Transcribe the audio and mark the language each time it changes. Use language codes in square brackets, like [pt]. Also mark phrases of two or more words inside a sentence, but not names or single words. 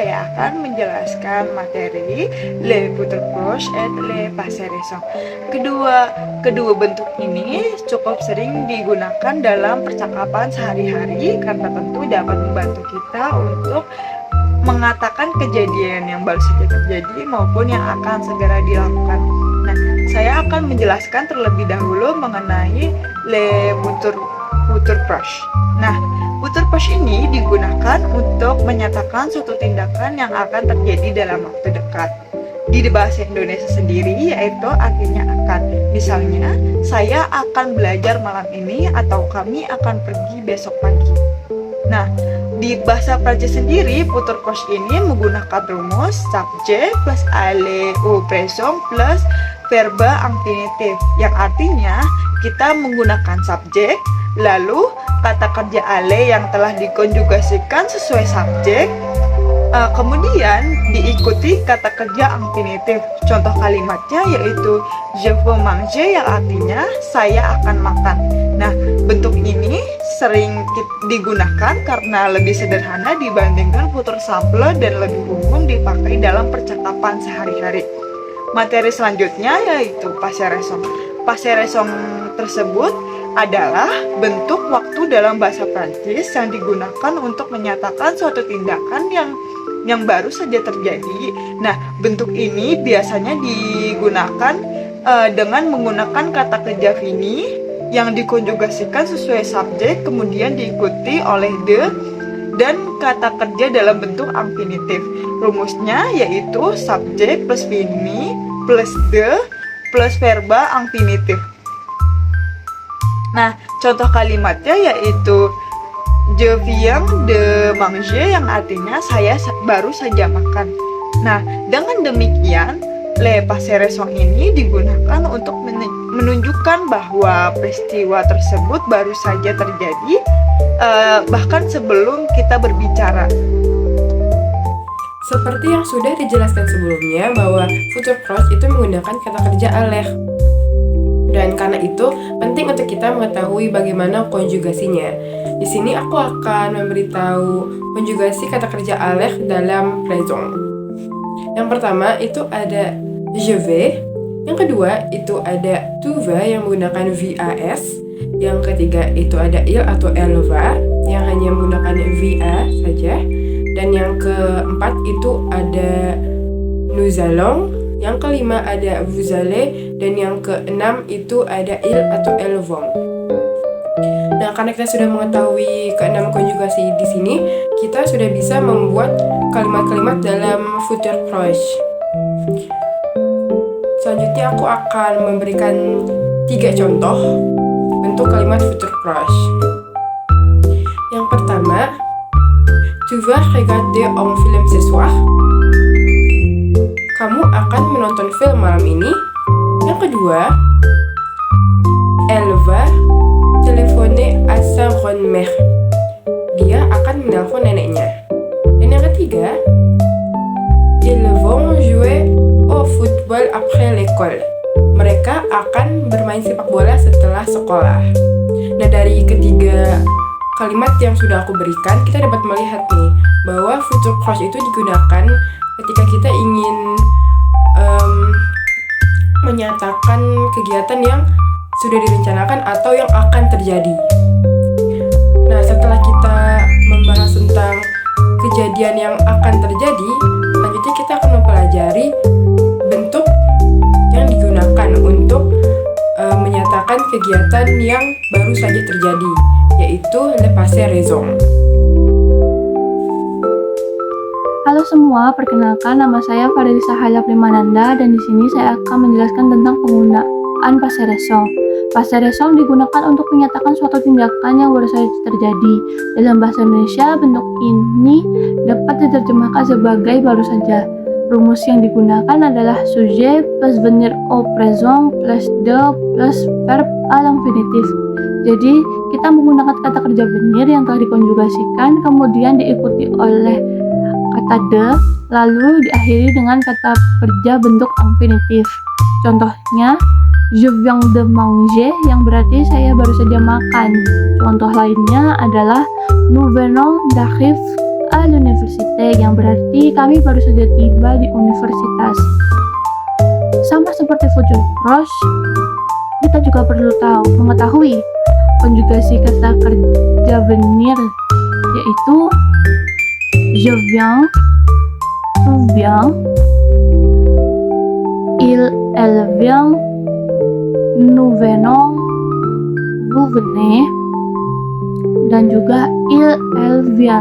[id] akan menjelaskan materi [fr] le futur proche et le passé récent. [id] Kedua bentuk ini cukup sering digunakan dalam percakapan sehari-hari karena tentu dapat membantu kita untuk mengatakan kejadian yang baru saja terjadi maupun yang akan segera dilakukan. Nah, saya akan menjelaskan terlebih dahulu mengenai [fr] le futur proche. [id] Nah, [fr] futur proche [id] ini digunakan untuk menyatakan suatu tindakan yang akan terjadi dalam waktu dekat. Di bahasa Indonesia sendiri yaitu artinya akan. Misalnya, saya akan belajar malam ini atau kami akan pergi besok pagi. Nah, di bahasa Prancis sendiri, [fr] futur proche [id] ini menggunakan rumus subject plus [fr] aller au présent [id] plus [fr] verbe infinitif, [id] yang artinya kita menggunakan subjek, lalu kata kerja aller yang telah dikonjugasikan sesuai subjek, kemudian diikuti kata kerja infinitif. Contoh kalimatnya yaitu [fr] je veux manger, [id] yang artinya saya akan makan. Nah, bentuk ini sering digunakan karena lebih sederhana dibandingkan [fr] futur simple [id] dan lebih umum dipakai dalam percakapan sehari-hari. Materi selanjutnya yaitu [fr] passé récent. Passé récent [id] tersebut adalah bentuk waktu dalam bahasa Prancis yang digunakan untuk menyatakan suatu tindakan yang baru saja terjadi. Nah, bentuk ini biasanya digunakan dengan menggunakan kata kerja fini yang dikonjugasikan sesuai subjek, kemudian diikuti oleh de dan kata kerja dalam bentuk infinitif. Rumusnya yaitu subjek plus fini plus de plus verba infinitif. Nah, contoh kalimatnya yaitu [fr] je viens de manger, [id] yang artinya saya baru saja makan. Nah, dengan demikian [fr] le passé récent [id] ini digunakan untuk menunjukkan bahwa peristiwa tersebut baru saja terjadi, bahkan sebelum kita berbicara. Seperti yang sudah dijelaskan sebelumnya bahwa [fr] futur proche [id] itu menggunakan kata kerja aller. Dan karena itu penting untuk kita mengetahui bagaimana konjugasinya. Di sini aku akan memberitahu konjugasi kata kerja aller dalam présent. Yang pertama itu ada [fr] je vais. [id] Yang kedua itu ada [fr] tu vas [id] yang menggunakan vas. Yang ketiga itu ada il atau [fr] elle va [id] yang hanya menggunakan va saja. Dan yang keempat itu ada [fr] nous allons. [id] Yang kelima ada [fr] vous allez. [id] Dan yang keenam itu ada il atau [fr] elles vont. [id] Nah, karena kita sudah mengetahui keenam konjugasi di sini, kita sudah bisa membuat kalimat-kalimat dalam [fr] futur proche. [id] Selanjutnya aku akan memberikan 3 contoh bentuk kalimat [fr] futur proche. [id] Yang pertama, [fr] tu vas regarder un film ce soir. [id] Kamu akan menonton film malam ini. Yang kedua, [fr] elle va téléphoner à sa grand-mère. [id] Dia akan menelpon neneknya. Dan yang ketiga, [fr] ils vont jouer au football après l'école. [id] Mereka akan bermain sepak bola setelah sekolah. Nah, dari ketiga kalimat yang sudah aku berikan, kita dapat melihat nih bahwa [fr] futur proche [id] itu digunakan ketika kita ingin menyatakan kegiatan yang sudah direncanakan atau yang akan terjadi. Nah, setelah kita membahas tentang kejadian yang akan terjadi, selanjutnya kita akan mempelajari bentuk yang digunakan untuk menyatakan kegiatan yang baru saja terjadi, yaitu [fr] le passé récent. [id] Halo semua, perkenalkan nama saya Farelisa Hayap Limananda dan di sini saya akan menjelaskan tentang penggunaan [fr] passé récent. Passé récent [id] digunakan untuk menyatakan suatu tindakan yang baru saja terjadi. Dalam bahasa Indonesia, bentuk ini dapat diterjemahkan sebagai baru saja. Rumus yang digunakan adalah sujet plus [fr] venir au présent [id] plus de plus [fr] verb à l'infinitif. [id] Jadi, kita menggunakan kata kerja venir yang telah dikonjugasikan, kemudian diikuti oleh kata de, lalu diakhiri dengan kata kerja bentuk infinitif. Contohnya, [fr] je viens de manger, [id] yang berarti saya baru saja makan. Contoh lainnya adalah [fr] nous venons d'arriver à l'université, [id] yang berarti kami baru saja tiba di universitas. Sama seperti [fr] future proche, [id] kita juga perlu mengetahui konjugasi kata kerja venir, yaitu [fr] je viens, tu viens, elle vient, nous venons, vous venez, [id] dan juga [fr] elle vient.